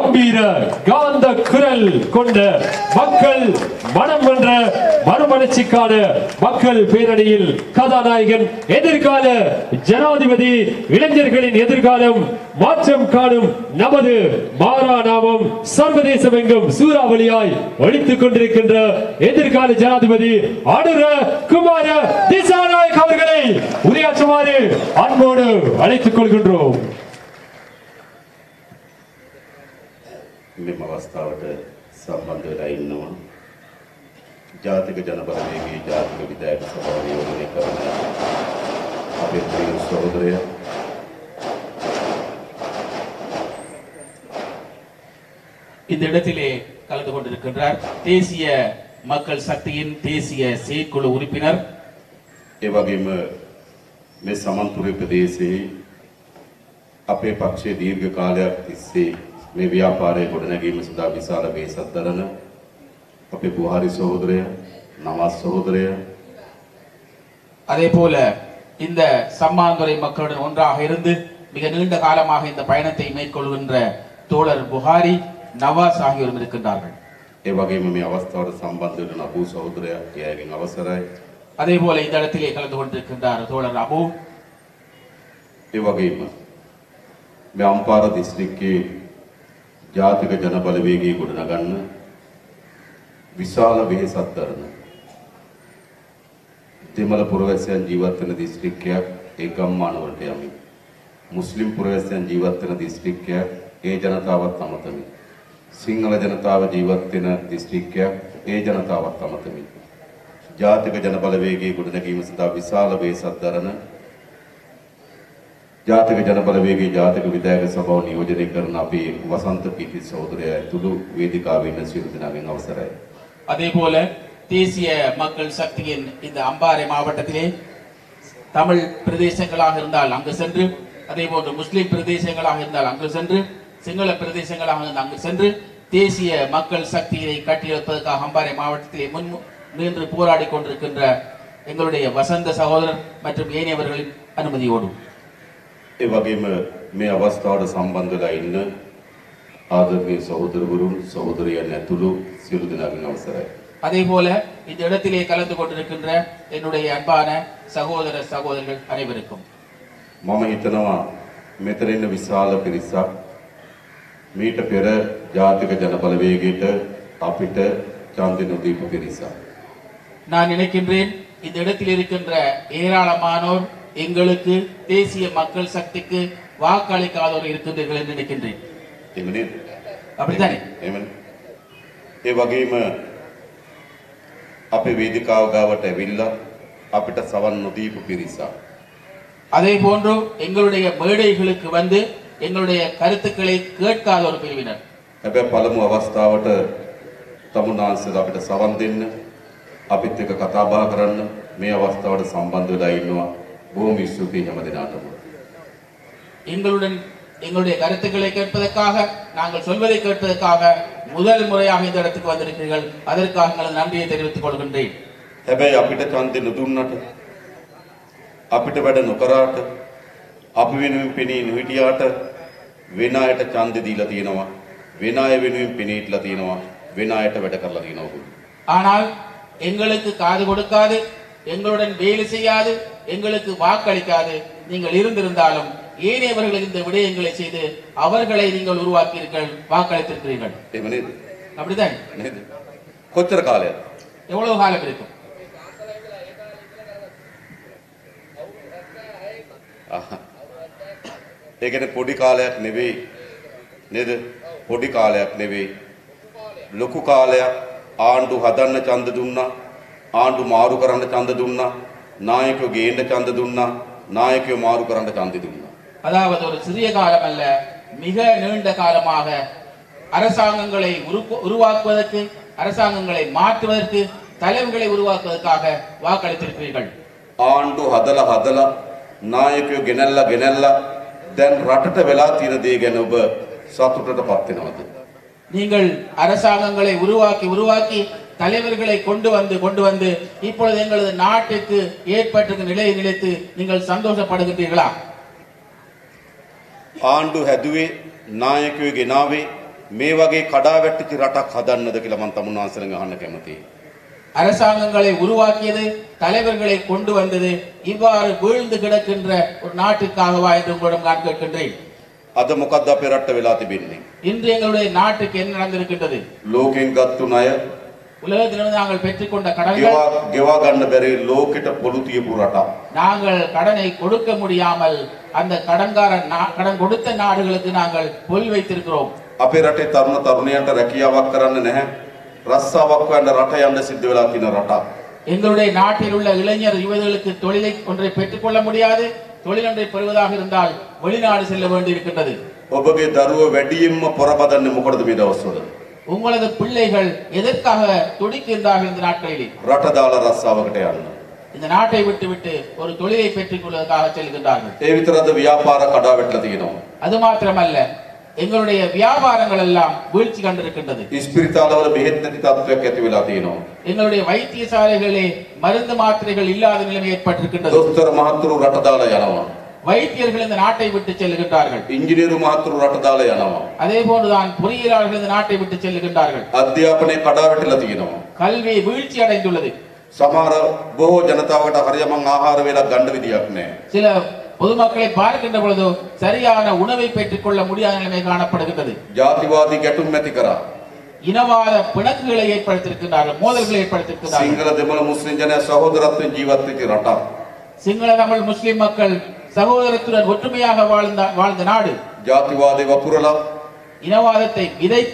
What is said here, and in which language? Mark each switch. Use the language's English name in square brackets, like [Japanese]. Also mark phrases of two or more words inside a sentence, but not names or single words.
[Tamil] கம்பீர காந்த குரல் கொண்ட மக்கள் மனம் வென்ற மறுமலர்ச்சிக்கான மக்கள் பேரணியில் கதாநாயகன் எதிர்கால ஜனாதிபதி இளைஞர்களின் எதிர்காலம் மாற்றம் காணும் நமது மாறாநாமம் சர்வதேசமெங்கும் சூறாவளியாய் ஒழித்துக் கொண்டிருக்கின்ற எதிர்கால ஜனாதிபதி அனுர குமார திசாநாயக் அவர்களை உரையாற்றுமாறு அன்போடு அழைத்துக் கொள்கின்றோம். [Sinhala] මෙම අවස්ථාවට සම්බන්ධ වෙලා ඉන්නවා ජාතික ජනබලවේගයේ ජාතික විධායක සභාව නියෝජනය කරන අපේ ප්‍රිය සහෝදරයා [Tamil] இந்த இடத்திலே கலந்து கொண்டிருக்கின்றார் தேசிய மக்கள் சக்தியின் தேசிய செயற்குழு உறுப்பினர் [Sinhala] ඒ වගේම මේ සමන්තුරේ ප්‍රදේශයේ අපේ පක්ෂයේ දීර්ඝ කාලයක් තිස්සේ මේ ව්‍යාපාරයේ ගොඩනැගීම සඳහා විශාල වේසක් දරන අපේ බුහාරි සහෝදරයා නවාස් සහෝදරයා [Tamil] அதே போல இந்த சம்மாந்துறை மக்களுடன் ஒன்றாக இருந்து மிக நீண்ட காலமாக இந்த பயணத்தை மேற்கொள்கின்ற தோழர் புகாரி நவாஸ் ஆகியோரும் இருக்கின்றார்கள். [Sinhala] ඒ වගේම මේ අවස්ථාවට සම්බන්ධ වෙන අබූ සහෝදරයා එයාගෙන් අවසරයි. [Tamil] அதே போல இந்த இடத்திலே கலந்து கொண்டிருக்கின்றார் தோழர் அபு. [Sinhala] ඒ වගේම මේ අම්පාර දිස්ත්‍රික්කයේ ජාතික ජනබලවේගයේ ගොඩනගන්න විශාල වෙහෙසක් දරන දෙමළ පුරවැසියන් ජීවත් වෙන දිස්ත්‍රික්කයක් ඒ ගම්මාන වලට යමින් මුස්ලිම් පුරවැසියන් ජීවත් වෙන දිස්ත්‍රික්කයක් ඒ ජනතාවත් අමතමින් සිංහල ජනතාව ජීවත් වෙන දිස්ත්‍රික්කයක් ඒ ජනතාවත් අමතමින් ජාතික ජනබලවේගයේ ගොඩනැගීම සඳහා විශාල වෙහෙසක් දරන ජාතික ජනබලවේගයේ ජාතික විධායක සභාව නියෝජනය කරන අපේ වසන්ත පීටි සහෝදරයා ඇතුළු වේදිකාවේ ඉන්න සියලු දෙනාගෙන් අවසරයි. [Tamil] அதே போல தேசிய மக்கள் சக்தியின் இந்த அம்பாறை மாவட்டத்திலே தமிழ் பிரதேசங்களாக இருந்தால் அங்கு சென்று, அதே போன்று முஸ்லிம் பிரதேசங்களாக இருந்தால் அங்கு சென்று, சிங்கள பிரதேசங்களாக இருந்தால் அங்கு சென்று தேசிய மக்கள் சக்தியை கட்டியெழுப்பதற்காக அம்பாறை மாவட்டத்திலே முன் நின்று போராடி கொண்டிருக்கின்ற எங்களுடைய வசந்த சகோதரர் மற்றும் ஏனையவர்களின் அனுமதியோடு [Sinhala] ඒ වගේම මේ අවස්ථාවට සම්බන්ධ වෙලා ඉන්න ආදරණීය සහෝදරවරුන් සහෝදරියන් ඇතුළු සියලු දෙනාගෙන් අවසරයි. [Tamil] அதே போல இந்த இடத்திலே கலந்து கொண்டிருக்கின்ற என்னுடைய அன்பான சகோதர சகோதரிகள் அனைவருக்கும் [Sinhala] මම හිතනවා මෙතන ඉන්න විශාල පිරිසක් මීට පෙර ජාතික ජනබලවේගයට අපිට ඡන්දෙ නොදීපු පිරිසක්. [Tamil] நான் நினைக்கின்றேன் இந்த இடத்தில் இருக்கின்ற ஏராளமானோர் எங்களுக்கு தேசிய மக்கள் சக்திக்கு வாக்களிக்காதோர் இருக்கின்றீர்கள் என்று நினைக்கின்றேன். [Sinhala] එහෙම නේද? [Tamil] அப்படித்தானே? [Sinhala] එහෙමනේ. ඒ වගේම අපේ වේදිකාව ගාවට ඇවිල්ලා අපිට සවන් නොදීපු පිරිසක්. [Tamil] அதே போன்று எங்களுடைய மேடைகளுக்கு வந்து எங்களுடைய கருத்துக்களை கேட்காத ஒரு பிரிவினர். [Sinhala] හැබැයි පළමු අවස්ථාවට තමුන්නාන්සලා අපිට සවන් දෙන්න අපිත් එක්ක කතා බහ කරන්න මේ අවස්ථාවට සම්බන්ධ වෙලා ඉන්නවා. බොහොම ස්තුතියි හැම දිනාටම. [Tamil] எங்களுடைய கருத்துக்களை கேட்பதற்காக, நாங்கள் சொல்வதை கேட்பதற்காக முதல் முறையாக இந்த இடத்துக்கு வந்திருக்கிறீர்கள். அதற்காக எங்களது நன்றியை தெரிவித்துக் கொள்கின்றேன். [Sinhala] හැබැයි අපිට ඡන්දෙ නොදුන්නට අපිට වැඩ නොකරාට අපි වෙනුවෙන් පෙනී නොහිටියාට වෙන අයට ඡන්දෙ දීලා තියෙනවා. වෙන අය වෙනුවෙන් පෙනී හිටලා තියෙනවා. වෙන අයට වැඩ කරලා තියෙනවා. [Tamil] ஆனால் எங்களுக்கு காது கொடுக்காது, எங்களுடன் வேலை செய்யாது, எங்களுக்கு வாக்களிக்காது நீங்கள் இருந்திருந்தாலும் ஏனையவர்கள் இந்த விடயங்களை செய்து அவர்களை நீங்கள் உருவாக்கியிருக்கிறீர்கள், வாக்களித்திருக்கிறீர்கள். [Sinhala] එහෙම නේද? [Tamil] அப்படிதான் [Sinhala] නේද? කොච්චර කාලයක්ද? [Tamil] எவ்வளவு காலம் இருக்கும்? [Sinhala] ඒ කියන්නේ පොඩි කාලයක් නෙවෙයි නේද? පොඩි කාලයක් නෙවෙයි. ලොකු කාලයක් ආණ්ඩු හදන්න ඡන්ද දුන්නා, ආණ්ඩු මාරු කරන්න ඡන්ද දුන්නා, නායකයෝ ගේන්න ඡන්ද දුන්නා, නායකයෝ මාරු කරන්න ඡන්ද දුන්නා. [Tamil] அதாவது ஒரு சிறிய காலம் அல்ல, மிக நீண்ட காலமாக அரசாங்கங்களை உருவாக்குவதற்கு, அரசாங்கங்களை மாற்றுவதற்கு, தலைவர்களை உருவாக்குவதற்காக வாக்களித்திருக்கிறீர்கள். [Sinhala] ආණ්ඩු හදලා නායකයෝ ගෙනල්ලා දැන් රටට වෙලා තියෙන දේ ගැන ඔබ සතුටටපත් වෙනවද? [Tamil] நீங்கள் அரசாங்கங்களை உருவாக்கி தலைவர்களை கொண்டு வந்து இப்பொழுது எங்களது நாட்டுக்கு ஏற்பட்டிருக்கும் நிலையை நினைத்து நீங்கள் சந்தோஷப்படுகின்றீர்களா? [Sinhala] ආණ්ඩු හැදුවේ නායකයෝ ගෙනාවේ මේ වගේ කඩාවැට්ටිච්ච රටක් හදන්නද කියලා මම තමුන්වහන්සේගෙන් අහන්න කැමතියි. [Tamil] அரசாங்கங்களை உருவாக்கியது, தலைவர்களை கொண்டு வந்தது, இவ்வாறு வீழ்ந்து கிடக்கின்ற ஒரு நாட்டுக்காகவா என்று உங்களிடம் நான் கேட்கின்றேன். [Sinhala] අද මොකද්ද අපේ රට්ට වෙලා තිබෙන්නේ? [Tamil] இன்று எங்களுடைய நாட்டுக்கு என்ன நடந்திருக்கின்றது? [Sinhala] ලෝකෙන් ගත්තු ණය [Tamil] உலகத்திலிருந்து நாங்கள் பெற்றுக்கொண்ட கடன்கள், [Sinhala] ගෙවා ගන්න බැරි ලෝකෙට පොළු තියපු රටක්. [Tamil] நாங்கள் கடனை கொடுக்க முடியாமல் அந்த கடன் கொடுத்த நாடுகளுக்கு நாங்கள் பொல் வைத்திருக்கிறோம். [Sinhala] අපේ රටේ තරුණ තරුණියන්ට රැකියාවක් කරන්න නැහැ. රස්සාවක් හොයන්න රට යන්න සිද්ධ වෙලා තියෙන රටක්. [Tamil] எங்களுடைய நாட்டில் உள்ள இளைஞர் யுவதிகளுக்கு தொழிலை ஒன்றை பெற்றுக்கொள்ள முடியாது. தொழில் ஒன்றை பெறுவதாக இருந்தால் வெளிநாடு செல்ல வேண்டி இருக்கின்றது. [Sinhala] ඔබගේ දරුවෝ වැඩියෙන්ම පොරබදන්නේ මොකටද මේ දවස්වල? [Tamil] உங்களது பிள்ளைகள் எதற்காக துடிக்கின்றார்கள் இந்த நாட்களில்? [Sinhala] රට දාලා රස්සාවකට යන්න. [Tamil] இந்த நாட்டை விட்டு ஒரு தொழிலை பெற்றுக் கொள்வதற்காக செல்கின்றார்கள். [Sinhala] ඒ විතරද ව්‍යාපාර කඩාවැටලා තියෙනවා. [Tamil] அது மாத்திரமல்ல, எங்களுடைய வியாபாரங்கள் எல்லாம் வீழ்ச்சி கண்டிருக்கின்றது. [Sinhala] ඉස්පිරිතාලවල බෙහෙත් නැති තත්ත්වයක් ඇති වෙලා තියෙනවා. [Tamil] எங்களுடைய வைத்தியசாலைகளிலே மருந்து மாத்திரைகள் இல்லாத நிலைமை ஏற்பட்டிருக்கின்றது. [Sinhala] දොස්තර මහතුරු රට දාලා යනවා. [Tamil] வைத்தியர்கள் இந்த நாட்டை விட்டு செல்கின்றார்கள். [Sinhala] ඉංජිනේරු මහතුරු රට දාලා යනවා. [Tamil] அதே போன்றுதான் பொறியியலாளர்கள் இந்த நாட்டை விட்டு செல்கின்றார்கள். [Sinhala] අධ්‍යාපනයේ කඩාවැටලා තියෙනවා. [Tamil] கல்வி வீழ்ச்சி அடைந்துள்ளது. [Sinhala] සමහර බොහෝ ජනතාවට හරියමං ආහාර වේලක් ගන්න විදියක් නැහැ. [Tamil] சில பொதுமக்களை பார்க்கின்ற பொழுது சரியான உணவை பெற்றுக் கொள்ள முடியாத நிலைமை காணப்படுகின்றது. [Sinhala] ජාතිවාදී ගැටුම් ඇති කරා. [Tamil] இனவாத பிணக்குகளை ஏற்படுத்தியிருக்கிறார்கள், மோதல்களை ஏற்படுத்தியிருக்கிறார்கள். [Sinhala] සිංහල දෙමළ මුස්ලිම් ජනයා සහෝදරත්වයෙන් ජීවත් වෙච්ච රටක්. [Tamil] சிங்கள தமிழ் முஸ்லிம் மக்கள் சகோதரத்துடன் ஒற்றுமையாக வாழ்ந்த நாடு. [Sinhala] ජාතිවාදී වපුරලා [Tamil] இனவாதத்தை விதைத்து